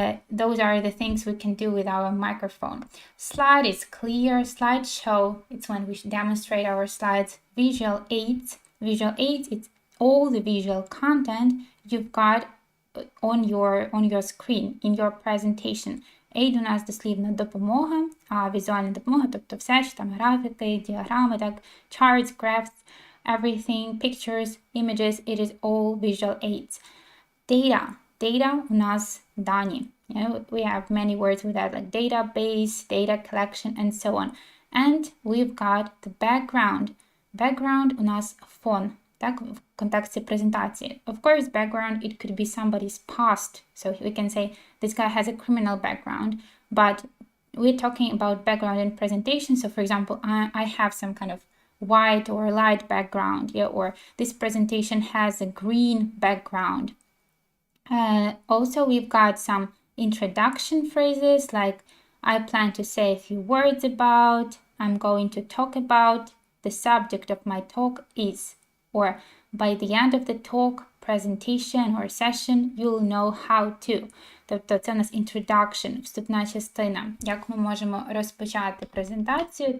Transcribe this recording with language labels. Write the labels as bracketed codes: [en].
[en] Those are the things we can do with our microphone. Slide is clear. Slideshow, it's when we demonstrate our slides. Visual aids. Visual aids, it's all the visual content you've got on your screen, in your presentation. [uk] Aid у нас дослівно допомога, а візуальна допомога, тобто все, що там графіки, діаграми, так, [en] charts, graphs, everything, pictures, images, it is all visual aids. Data. [uk] Data у нас дані. [en] We have many words with that, like database, data collection, and so on. And we've got the background. [uk] Background у нас фон, так, в контексті презентації. [en] Of course, background, it could be somebody's past. So we can say, this guy has a criminal background, but we're talking about background in presentation. So for example, I have some kind of white or light background, yeah, or this presentation has a green background. Also, we've got some introduction phrases like, I plan to say a few words about, I'm going to talk about, the subject of my talk is, or by the end of the talk, presentation or session, you'll know how to. [uk] Тобто це у нас introduction, вступна частина. Як ми можемо розпочати презентацію?